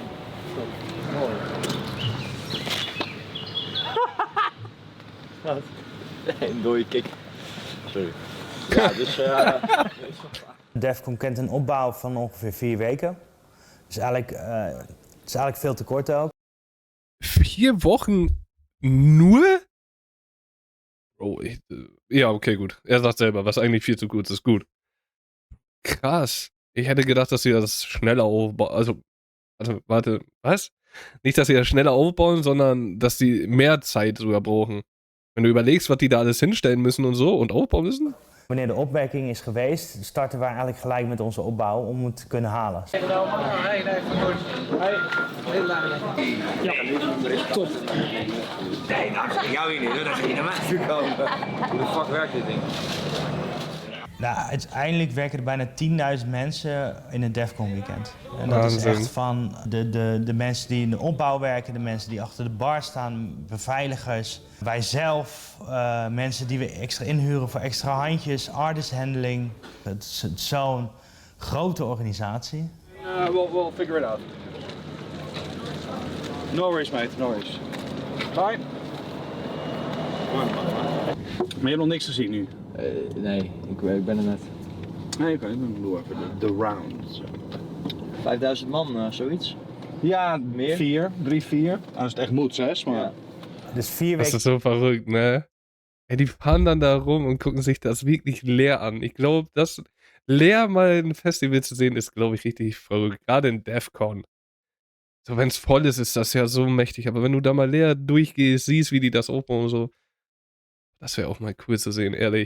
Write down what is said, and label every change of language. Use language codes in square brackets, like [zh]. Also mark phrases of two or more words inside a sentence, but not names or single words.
[nl] Mooi. Wat? Nee, een dode kick. Sorry. Ja, dus... Defcon kent een opbouw van ongeveer 4 weken. Dus eigenlijk, het is eigenlijk veel te kort ook. [de] 4 Wochen nur? Oh, ja, okay, gut. Er sagt selber, was eigentlich viel zu kurz ist, gut. Krass. Ich hätte gedacht, dass sie das schneller aufbauen. Also, warte, was? Nicht, dass sie das schneller aufbauen, sondern dass sie mehr Zeit sogar brauchen. Wenn du überlegst, was die da alles hinstellen müssen und so und aufbauen müssen. [nl] Wanneer de opwekking is geweest, starten we eigenlijk gelijk met onze opbouw om het te kunnen halen. Top. Nee, nou, dat jou hier niet, hoor. Dan ga je naar mij toe komen. Hoe de fuck werkt dit ding? Nou, uiteindelijk werken er bijna 10.000 mensen in het Defcon weekend. En dat is echt van de mensen die in de opbouw werken, de mensen die achter de bar staan, beveiligers. Wij zelf, mensen die we extra inhuren voor extra handjes, [en] artist handling. [nl] Het is zo'n grote organisatie. [en] We'll figure it out. No worries, mate, no worries. Bye. [nl] Maar je hebt nog niks gezien nu? Nee, ik ben er net. Nee, oké, ik bedoel even de round. 5000 man, zoiets? Ja, Meer? 4, 3, 4. Als het echt moet, 6, maar... Ja. Dus 4 [de] Das [nl] weken. [de] ist so verrückt, ne? Ey, die fahren dann da rum und gucken sich das wirklich leer an. Ich glaube, das leer mal ein Festival zu sehen, ist, glaube ich, richtig verrückt. Gerade in Defcon. So, wenn es voll ist, ist das ja so mächtig. Aber wenn du da mal leer durchgehst, siehst, wie die das aufbauen und so, das wäre auch mal cool zu sehen, ehrlich.